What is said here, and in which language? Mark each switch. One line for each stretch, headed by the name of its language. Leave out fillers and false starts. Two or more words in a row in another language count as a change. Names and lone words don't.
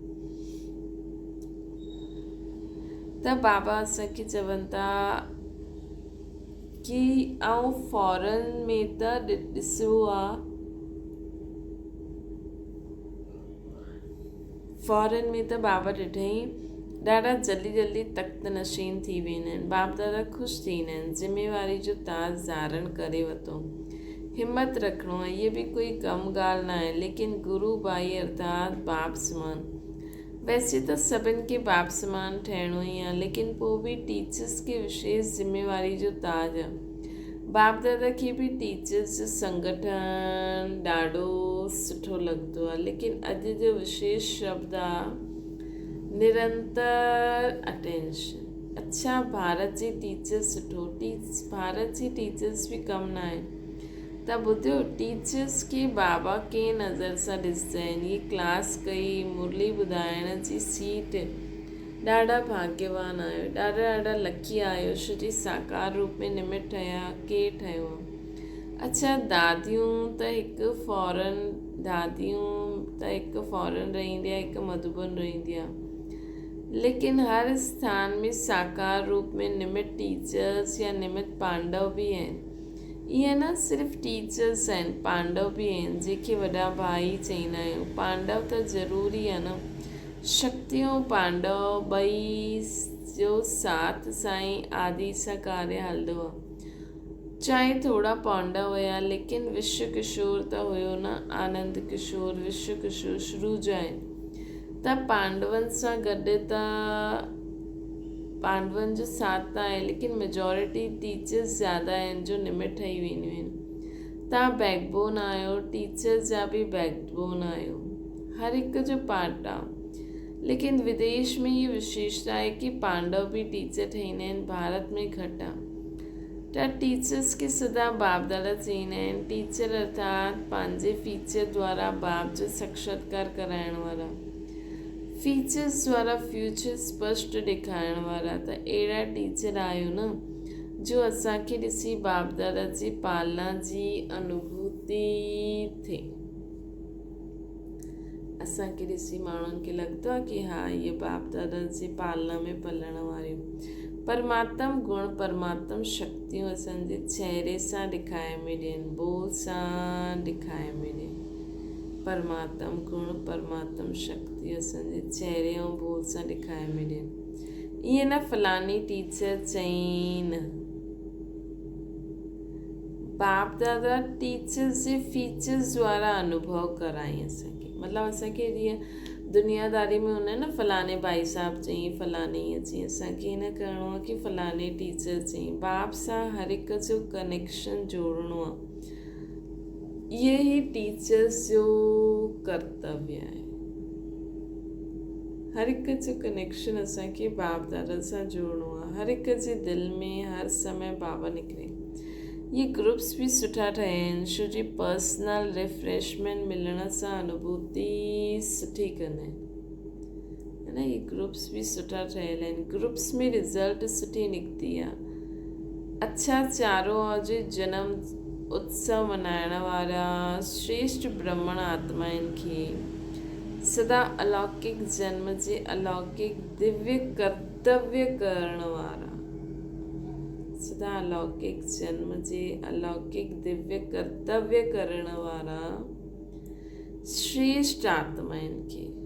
Sindhi: त बाबा असांखे चवनि था कि फॉरेन में त ॾिसो आहे, फॉरेन में त बाबा ॾिठई ॾाढा जल्दी तख़्त नशीन थी वेंदा आहिनि। बाप दादा ख़ुशि थींदा आहिनि। ज़िम्मेवारी जो ताज धारण करे वरितो। हिमत रखिणो आहे, इहे बि कोई कम ॻाल्हि न आहे, लेकिन गुरू भाई अर्थात बाप समान। वैसे त सभिनि खे बाप समान ठहिणो ई आहे, लेकिन पोइ बि टीचर्स खे विशेष ज़िम्मेवारी जो ताज आहे। बाप दादा खे बि टीचर्स जो संगठन ॾाढो सुठो लॻंदो आहे, लेकिन अॼु जो विशेष शब्द आहे निरंतर अटेंशन। अच्छा, भारत जी टीचर्स सुठो। भारत जी टीचर्स बि कम न आहे। त ॿुधियो टीचर्स खे बाबा कंहिं नज़र सां ॾिसंदा आहिनि। ये क्लास कई मुरली ॿुधाइण जी सीट। ॾाढा भाग्यवान आहियो, ॾाढा लकी आहियो छो जो साकार रूप में निमित ठहिया। केरु ठहियो आहे? अच्छा, दादियूं त हिकु फॉरेन रहंदी आहे, हिकु मधुबन रहंदी आहे। लेकिन हर स्थान में साकार रूप में निमित टीचर्स या निमित पांडव बि आहिनि। इहे न सिर्फ़ु टीचर्स आहिनि, पांडव बि आहिनि जंहिंखे वॾा भाई चईंदा आहियूं। पांडव त ज़रूरी आहे न। शक्ति ऐं पांडव ॿई जो साथ साईं आदि सां कार्य हलंदो आहे। चाहे थोड़ा पांडव हुया लेकिन विश्व किशोर त हुयो न। आनंद किशोर विश्व किशोर शुरू जा आहिनि। त पांडवनि सां गॾु त पांडवनि जो साथ त आहे लेकिन
English: majority teachers
Sindhi: ज़्यादा आहिनि जो निमित ठही वेंदियूं आहिनि। तव्हां बैकबोन आहियो, टीचर्स जा बि बैकबोन आहियो। हर हिक जो पार्ट आहे। लेकिन विदेश में ये विशेषता आहे कि पांडव भी टीचर ठहींदा आहिनि, भारत में घटि आहे। त टीचर्स खे सदा बाप दादा चईंदा आहिनि। टीचर अर्थात पंहिंजे फीचर द्वारा बाप जो साक्षात्कार कराइण वारा, फीचर्स द्वारा फ्यूचर स्पष्ट ॾेखारण वारा। त अहिड़ा टीचर आहियो न जो असांखे ॾिसी बाप दादा जी पालना जी अनुभूति थिए। असांखे ॾिसी माण्हुनि खे लॻंदो आहे कि हा इहे बाप दादा जी पालना में पलण वारियूं। परमात्म गुण परमात्म शक्तियूं असांजे चहिरे सां ॾेखारे में ॾियनि, बोल सां ॾेखारे में ॾियनि। परमात्म गुण परमात्म शक्ति असांजे चहिरे ऐं बोल सां ॾेखारे में ॾियनि। ईअं न फलानी टीचर चईं न। बाप दादा टीचर्स जे फीचर्स द्वारा अनुभव कराई असांखे। मतिलबु असांखे जीअं दुनियादारी में हूंदा आहिनि न, फलाने भाई साहब चईं, फलाने ईअं चईं। असांखे ईअं न करिणो आहे कि फलाने टीचर चईं। बाप सां हर हिक जो कनेक्शन जोड़णो आहे। इहे ई टीचर्स जो कर्तव्य आहे। हर हिक जो कनेक्शन असांखे बाप दादा सां जोड़णो आहे। हर हिक जे दिलि में हर समय बाबा निकिरे। ये ग्रुप्स भी सुठा ठहिया आहिनि छो जो
English: personal refreshment
Sindhi: मिलण सां अनुभूति सुठी कंदा आहिनि। है न, ये ग्रुप्स भी सुठा ठहियल आहिनि। ग्रुप्स में रिज़ल्ट सुठी निकिती आहे। अच्छा, चारों ओर जे जन्म उत्सव मनाइण वारा श्रेष्ठ ब्राह्मण आत्माउनि खे सदा अलौकिक जन्म जे अलौकिक दिव्य कर्तव्य करण वारा, सदा अलौकिक जन्म जे अलौकिक दिव्य कर्तव्य करण वारा श्रेष्ठ आत्माउनि खे